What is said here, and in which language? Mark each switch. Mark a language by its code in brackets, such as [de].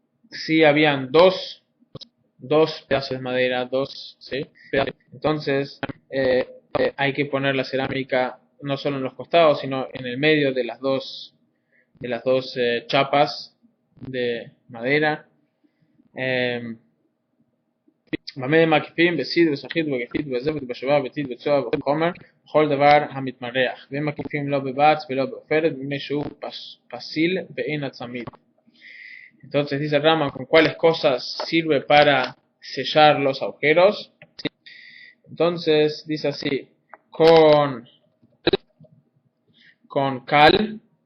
[es] Sí, habían dos pedazos de madera, ¿sí? Entonces, hay que poner la cerámica no solo en los costados, sino en el medio de las dos chapas de madera. [he] במה מקיפים בסיד ושחית וגפית בזבת ובשבה וטיט וצועה וחומר בכל דבר המתמרח והם מקיפים לא בבץ ולא בעופרת מפני שהוא פסיל ואין הצמיד. [es] Entonces dice Rama, ¿con cuáles cosas sirve para sellar los agujeros? Entonces dice así, con cal,